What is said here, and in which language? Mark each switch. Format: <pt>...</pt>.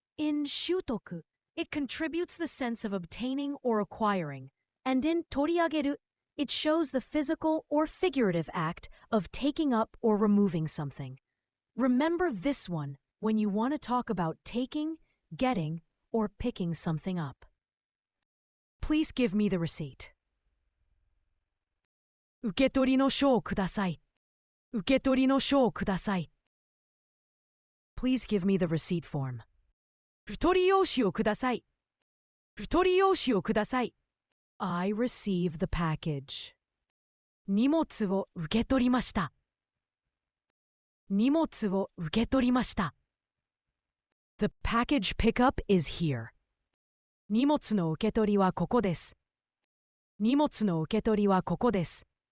<en>In shutoku, it contributes the sense of obtaining or acquiring, and in toriageru, it shows the physical or figurative act of taking up or removing something. Remember this one when you want to talk about taking, getting, or picking something up. Please give me the receipt.</en> <ja>受け取りの書をください。受け取りの書をください。</ja> <en>Please give me the receipt form.</en> <ja>受取用紙をください。受取用紙をください。</ja> <en>I receive the package.</en> <ja>荷物を受け取りました。荷物を受け取りました。</ja> <en>The package pickup is here.</en> <ja>荷物の受け取りはここです。荷物の受け取りはここです。</ja>